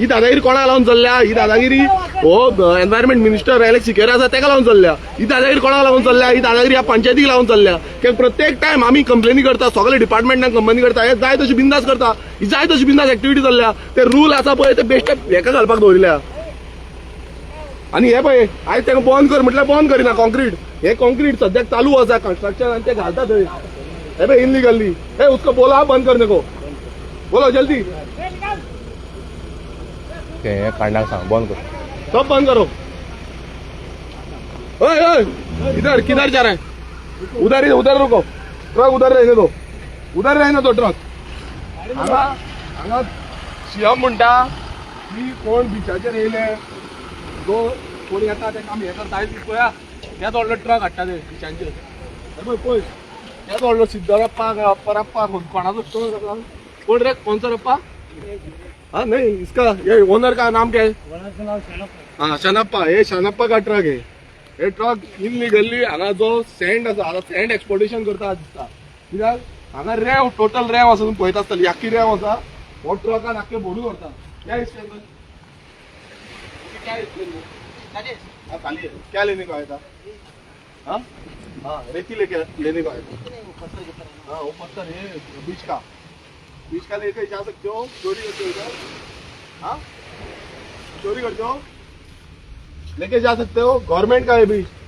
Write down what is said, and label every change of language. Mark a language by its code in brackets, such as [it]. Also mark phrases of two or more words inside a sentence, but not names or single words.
[kok] दादागिरी कोणाक लागून चल्ल्या ही दादागिरी हो [en] Environment Minister [kok] एलेक्स सिकेरा आसा तेका लागून चल्ल्या ही दादागिरी कोणाक लागून चल्ल्या ही दादागिरी ह्या पंचायतीक लागून चल्ल्या कित्याक प्रत्येक टायम आमी कंप्लेनी करता सगळे डिपार्टमेंटांक कंपनी करता हे जाय तशी बिंदास करता ही जाय तशी बिंदास एक्टिविटी चल्ल्या ते रूल आसा पळय ते बेश्टे हेका घालपाक दवरिल्ल्या आणि हे पळय आयज तेका बंद कर म्हटल्यार बंद करिना कॉन्क्रीट हे कॉन्क्रीट सद्याक चालू आसा कंस्ट्रक्शन आनी ते घालता थंय हे पळय इनलिगली हे [hi] उसको बोला बंद करने को बोलो जल्दी [kok] काढणार सांग बंद कर [hi] सब बंद करो ओए ओए इधर किधर जा रहा है उधर रुको ट्रक उधर रहने दो [kok] ट्रक हांगा सीएम म्हणटा की कोण बिचाचेर येयले जो कोण येता ते काम हे करता पळया त्याच व्हडलो ट्रक हाडटा ते बिचांचेर पळय पळय त्याच व्हडलो सिद्धरप्पा परप्पा कोणाचो ट्रक कोण रे कोणचा रप्पा [hi] हाँ नहीं इसका ये ओनर का नाम क्या है हाँ शानप्पा ये शानप्पा का ट्रक है ये ट्रक इनलिगली [kok] हांगा जो सँड आसा हांगा सँड एक्सपोर्टेशन करता दिसता कित्याक हांगा रेंव टोटल रेंव आसा तुमी पळयता आसतली आख्खी रेंव आसा हो ट्रकान आख्खे भरून व्हरता [hi] क्या एक्सप्लेन क्या एक्सप्लेन हाँ खाली है क्या लेने को आया था हाँ हाँ रेती लेने को आया था हाँ वो पत्थर है बीच का लेकर जा सकते हो चोरी करते हो इधर हाँ चोरी करते हो लेके जा सकते हो गवर्नमेंट का है बीच